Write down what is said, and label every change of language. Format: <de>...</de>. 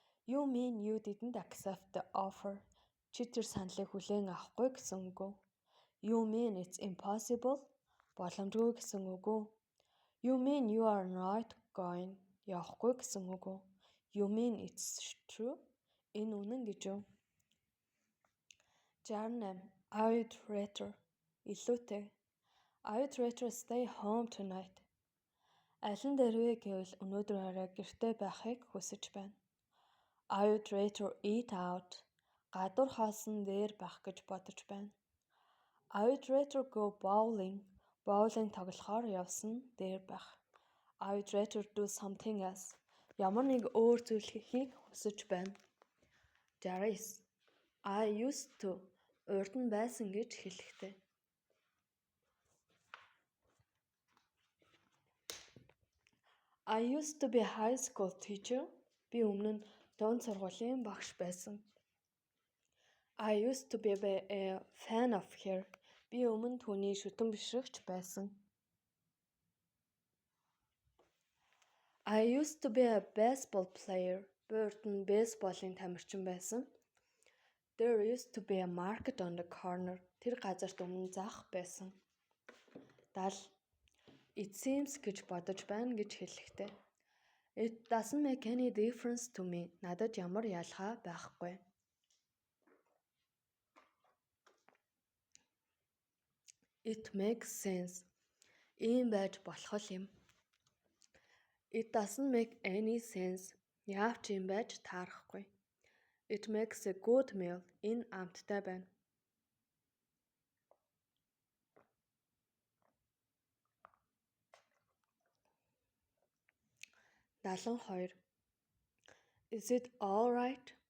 <en>You mean you didn't accept the offer.</en> <mn>Чи тэр саналыг хүлээн авахгүй гэсэн үг үү?</mn> <en>You mean it's impossible.</en> <mn>Боломжгүй гэсэн үг үү?</mn> <en>You mean you are not going.</en> <mn>Явахгүй гэсэн үг үү?</mn> <en>You mean it's true.</en> <mn>Энэ үнэн гэж үү?</mn> <en>68. I'd rather.</en> <mn>Илүүтэй.</mn> <en>I'd rather stay home tonight.</en> <mn>Алин дээрвэ гэвэл өнөөдөр орой гэртээ байхыг хүсэж байна.</mn> <en>I'd rather eat out.</en> <mn>Гадуур хаалсан дээр байх гэж бодож байна.</mn> <en>I'd rather go bowling.</en> <mn>Боулинг тоглохоор явсан дээр байх.</mn> <en>I'd rather do something else.</en> <mn>Ямар нэг өөр зүйл хийхийг хүсэж байна.</mn> <en>69. I used to.</en> <mn>Урд нь байсан гэж хэлэхтэй.</mn> <en>I used to be a high school teacher.</en> <mn>Би өмнө нь дунд сургуулийн багш байсан.</mn> <en>I used to be a fan of her.</en> <mn>Би өмнө түүний шүтэн бишрэгч байсан.</mn> <en>I used to be a baseball player.</en> <mn>Би урд нь бейсболын тамирчин байсан.</mn> <en>There used to be a market on the corner.</en> <mn>Тэр газарт өмнө зах байсан. 70.</mn> <en>It seems</en> <mn>гэж бодож байна гэж хэлэхтэй.</mn> <en>It doesn't make any difference to me.</en> <mn>Надад ямар ялгаа байхгүй.</mn> <en>It makes sense.</en> <mn>Ийм байж болох юм.</mn> <en>It doesn't make any sense.</en> <mn>Яавч ийм байж таарахгүй.</mn> <en>It makes a good meal.</en> <mn>Энэ амттай байна.</mn> <en>72. Is it alright?</en>